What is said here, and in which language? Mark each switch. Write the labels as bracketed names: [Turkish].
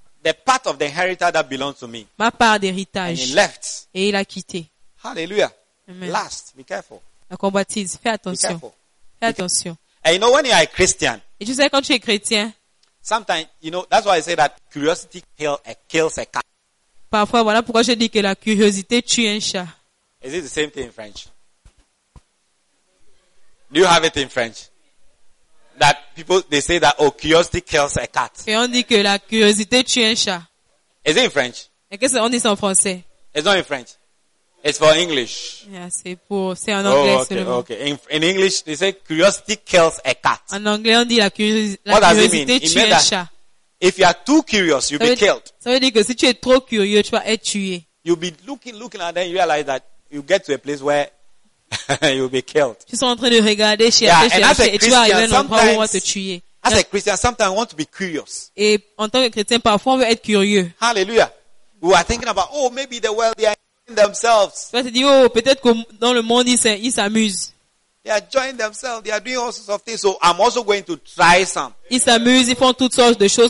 [English] The part of the inheritance that belongs to me. [French] Ma part d'héritage. [English] And he left. [French] Et il a quitté. Hallelujah. Amen. [English] Last, be careful. [French] La convoitise, fais attention. [English] Be careful. [French] Fais attention. [English] And you know when you are a Christian. [French] Et tu sais quand tu es chrétien. [English] Sometimes, you know, that's why I say that curiosity kills a cat. [French] Parfois, voilà pourquoi je dis que la curiosité tue un chat. [English] Is it the same thing in French? Do you have it in French? That people, they say that, oh, curiosity kills a cat. [French] Et on dit que la curiosité tue un chat. [English] Is it in French? [French] Qu'est-ce qu'on dit en français? [English] It's not in French. It's for English. [French] Yeah, c'est en anglais. [English] Oh, okay, [French] seulement. [English] Okay. In English, they say curiosity kills a cat. [French] En anglais, on dit la curiosité tue un chat. [English] If you are too curious, you'll be killed. [French] Ça veut dire que si tu es trop curieux, tu vas être tué. [English] You'll be looking, and then you realize that you get to a place where you'll be killed. [French] Tu seras en train de regarder, chercher, et tu vas arriver à un endroit où on va te tuer. [English] As a Christian, sometimes I want to be curious. [French] Et en tant que chrétien, parfois on veut être curieux. Hallelujah. [English] We are thinking about, oh, maybe the world, they are enjoying themselves. [French] Tu vas te dire, oh, peut-être que dans le monde, ils s'amusent. [English] They are enjoying themselves. They are doing all sorts of things. So I'm also going to try some. [French] Ils s'amusent, ils font toutes sortes de choses.